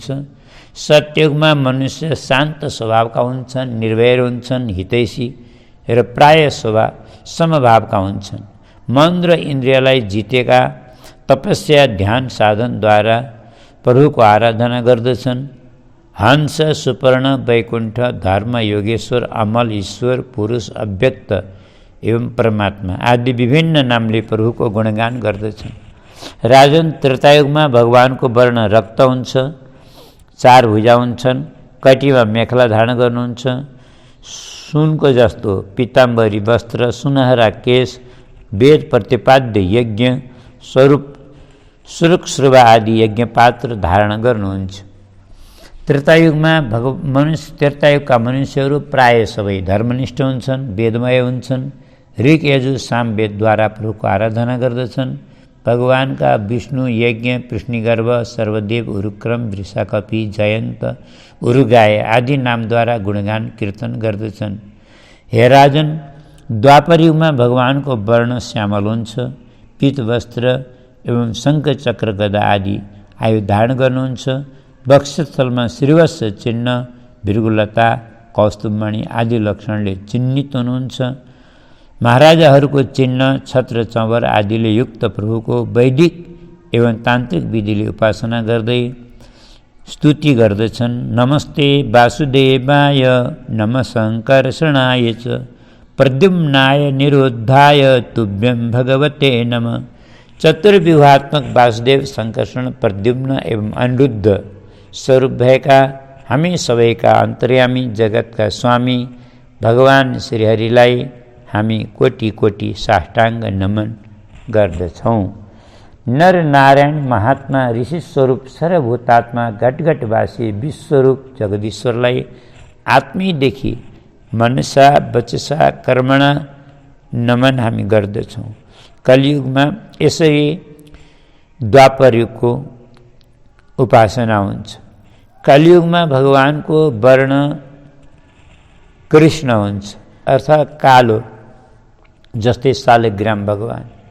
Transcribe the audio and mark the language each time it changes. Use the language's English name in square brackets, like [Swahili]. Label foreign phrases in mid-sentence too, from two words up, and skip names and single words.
[Nepali] सत्ययुगमा मनुष्य शान्त स्वभावका हुन्छन्, निर्भय हुन्छन्, हितैषी र प्राय समभावका हुन्छन्। मन र इन्द्रियलाई जितेका तपस्या ध्यान साधनद्वारा प्रभुको आराधना गर्दछन्। हंस, सुपर्ण, वैकुण्ठ, धर्म, योगेश्वर, अमल, ईश्वर, पुरुष, अव्यक्त एवं परमात्मा आदि विभिन्न नामले प्रभुको गुणगान गर्दछन्। राजन, त्रेतायुगमा भगवानको वर्ण रक्त हुन्छ, 4 भुजा हुन्छन्, कटिमा मेखला धारण गर्नुहुन्छ। सुनको जस्तो पीताम्बरी वस्त्र, सुनहरा केश, वेद प्रतिपाद्य यज्ञ स्वरूप सुरुकश्रुवा आदि यज्ञ पात्र धारण गर्नुहुन्छ। त्रेतायुगका मनुष्यहरू प्राय सबै धर्मनिष्ठ हुन्छन्, वेदमय हुन्छन्, ऋग यजु साम वेदद्वारा प्रभुको आराधना गर्दछन्। भगवानका विष्णु, यज्ञ, पृष्णिगर्भ, सर्वदेव, उरुक्रम, वृषाकपि, जयन्त, उरुगाय आदि नामद्वारा गुणगान कीर्तन गर्दछन्। हे राजन, द्वापरयुगमा भगवानको वर्ण श्यामल हुन्छ, पीत वस्त्र एवं शङ्ख चक्र गदा आदि आयु धारण गर्नुहुन्छ। वक्षस्थलमा श्रीवत्स चिन्ह, भृगुलता, कौस्तुभमणि आदि लक्षणले चिन्हित हुनुहुन्छ। महाराजाहरूको चिन्ह, छत्र चौवर आदिले युक्त प्रभुको वैदिक एवं तान्त्रिक विधिले उपासना गर्दै स्तुति गर्दछन्। [Sanskrit] नमस्ते वासुदेवाय, नमः शङ्कर्षणाय च, प्रद्युम्नाय निरुद्धाय तुभ्यं भगवते नमः। [Nepali] चतुर्व्यूहात्मक वासुदेव, शङ्कर्षण, प्रद्युम्न एवं अनिरुद्ध स्वरूप भएका हामी सबैका अन्तर्यामी जगतका स्वामी भगवान श्रीहरिलाई हामी कोटि कोटि साष्टाङ्ग नमन गर्दछौँ। नर नारायण महात्मा ऋषि स्वरूप सर्वभूतात्मा घटघटवासी विश्वरूप जगदीश्वरलाई आत्मीदेखि [Sanskrit] मनसा वचसा कर्मणा [Nepali] नमन हामी गर्दछौँ। कलियुगमा यसरी द्वापरयुगको उपासना हुन्छ। कलियुगमा भगवानको वर्ण कृष्ण हुन्छ, अर्थात् कालो, जस्तै शालिग्राम भगवान।